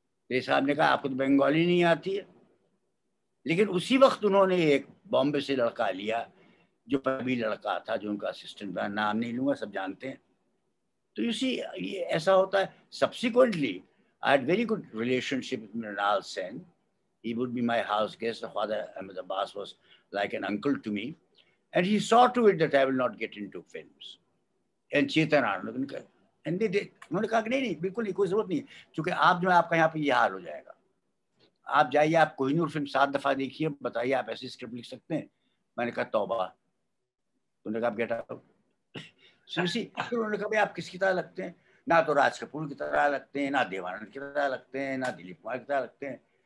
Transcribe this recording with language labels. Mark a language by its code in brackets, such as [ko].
[hi] रे साहब ने कहा आपको तो बंगाली नहीं आती है. लेकिन उसी वक्त उन्होंने एक बॉम्बे से लड़का लिया जो पहली लड़का था, जो उनका असिस्टेंट बना. नाम नहीं लूंगा, सब जानते हैं. तो [en] you see, [hi] ये ऐसा होता है. [en] Subsequently I had very good relationship with Mrinal Sen. He would be my house guest. Father Ahmed Abbas was like an uncle to me, and he saw to it that I will not get into films. And Chetan Anand, and they did. [hi] उन्होंने कहा कि नहीं बिल्कुल नहीं, कोई जरूरत नहीं, क्योंकि आप जो है आपका यहाँ पे ये हाल हो जाएगा. आप जाइए, आप कोहिनूर फिल्म 7 दफा देखिए, बताइए आप ऐसी स्क्रिप्ट लिख सकते हैं. मैंने कहा तौबा. उन्होंने कहा [en] Get out. [hi] फिर उन्होंने कहा भाई आप किसकी तरह लगते हैं? ना तो राज कपूर की तरह लगते हैं, ना देवानंद की तरह लगते हैं, ना दिलीप कुमार की तरह लगते हैं.